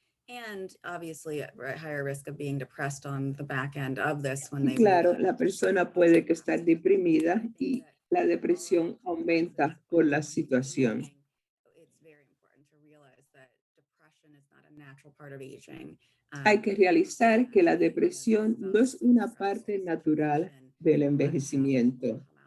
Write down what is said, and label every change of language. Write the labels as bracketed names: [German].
[English] And obviously at higher risk of being depressed on the back end of this when [Spanish] y [English] they [Spanish] claro, la persona puede que estar deprimida y la depresión aumenta por la situación. [English] It's very important to realize that depression is not a natural part of aging. [Spanish] Hay que realizar que la depresión no es una parte natural del envejecimiento.